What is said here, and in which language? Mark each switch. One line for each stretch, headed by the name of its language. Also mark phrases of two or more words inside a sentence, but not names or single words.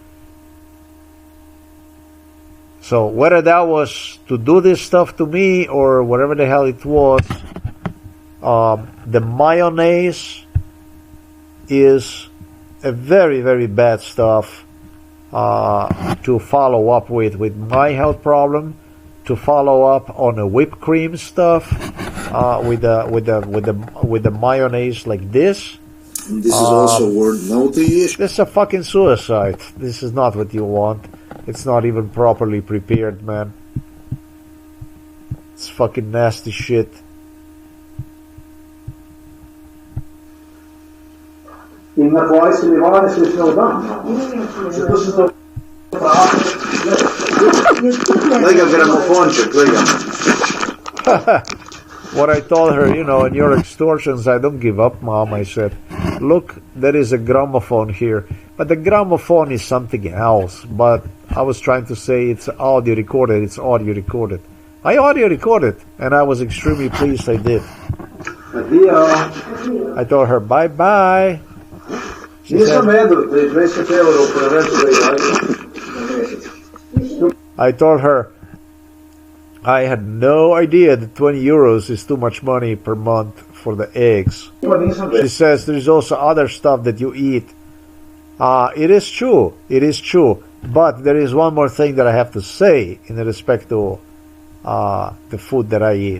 English: So whether that was to do this stuff to me or whatever the hell it was, the mayonnaise is a very, very bad stuff to follow up with my health problem, to follow up on the whipped cream stuff with the mayonnaise like this. This is also worth noting. This is a fucking suicide. This is not what you want. It's not even properly prepared, man. It's fucking nasty shit.
Slovenian: In na tvoji seljevanju se je šel dan. Zato sem to vprašal. Glej ga gramofonček, glej ga.
English: What I told her, you know, in your extortions, I don't give up, Mom. I said, look, there is a gramophone here. But the gramophone is something else. But I was trying to say it's audio recorded. It's audio recorded. I audio recorded, and I was extremely pleased I did.
Slovenian: Adijo.
English: I told her, bye-bye. She
Slovenian: Nisem
English: said,
Slovenian: vedel, da je 20 evrov preveč za
English: I told her, I had no idea that 20 euros is too much money per month for the eggs. She says there's also other stuff that you eat. It is true. It is true. But there is one more thing that I have to say in respect to the food that I eat.